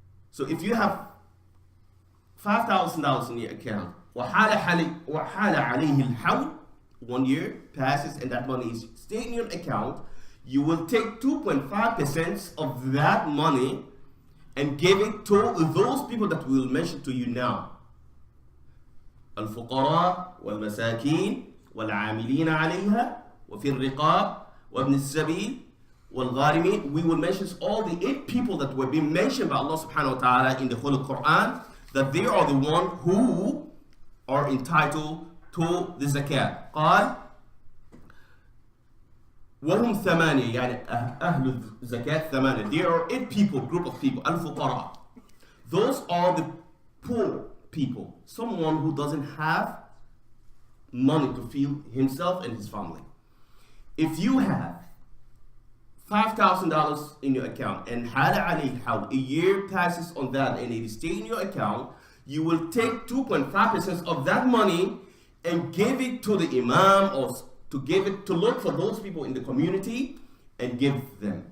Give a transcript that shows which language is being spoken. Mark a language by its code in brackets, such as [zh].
[en] So if you have $5,000 in your account, [ar] وحال عليه الحول, [en] 1 year passes and that money is staying in your account, you will take 2.5% of that money and give it to those people that we will mention to you now. [ar] الفقراء والمساكين والعاملين عليها وفي الرقاب وابن السبيل والغارمين. [en] We will mention all the 8 people that were being mentioned by Allah subhanahu wa ta'ala in the Holy Quran, that they are the one who are entitled to the zakat. [ar] قال وهم ثمانية, يعني أهل الزكاة ثمانية. [en] There are 8 people, group of people. [ar] الفقراء. [en] Those are the poor people. Someone who doesn't have money to feed himself and his family. If you have $5,000 in your account and a year passes on that and it stays in your account, you will take 2.5% of that money and give it to the Imam, or to give it to look for those people in the community and give them.